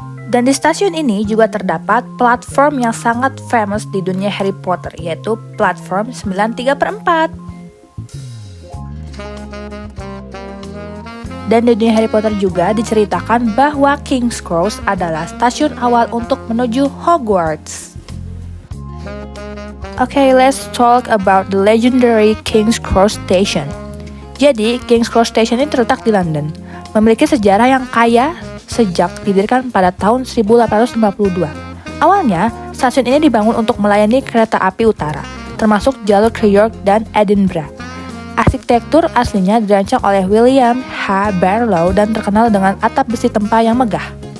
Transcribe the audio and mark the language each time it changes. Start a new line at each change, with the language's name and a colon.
Indonesian: Dan di stasiun ini juga terdapat platform yang sangat famous di dunia Harry Potter, yaitu platform 93/4. Dan di dunia Harry Potter juga diceritakan bahwa King's Cross adalah stasiun awal untuk menuju Hogwarts.
English: Okay, let's talk about the legendary King's Cross Station.
Indonesian: Jadi, King's Cross Station ini terletak di London, memiliki sejarah yang kaya sejak didirikan pada tahun 1852. Awalnya, stasiun ini dibangun untuk melayani kereta api utara, termasuk jalur ke York dan Edinburgh. Arsitektur aslinya dirancang oleh William H. Barlow dan terkenal dengan atap besi tempa yang megah.